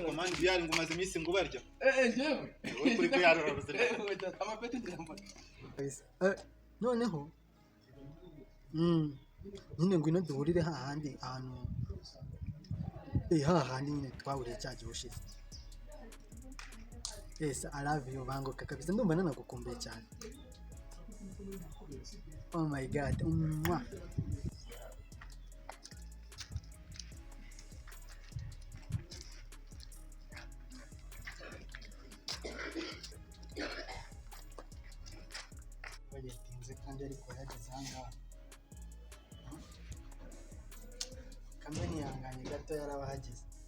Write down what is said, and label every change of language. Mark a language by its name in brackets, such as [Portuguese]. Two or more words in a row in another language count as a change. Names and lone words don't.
[Kinyarwanda] komandi byari ngo umaze iminsi ngo barya njyewe kuri kuyaroroza amapeti ndiyambara noneho nyine ngwino duhurire hahandi ahantu hahandi nyine twahuriye cya gihe ushize [English] I love you [Kinyarwanda] banguka kabisa ndumva nanagukumbuye cyane [English] oh my god [Kinyarwanda] bagitinze kandi ariko yageze ahangaha kamwe nihanganye gato yarabahageze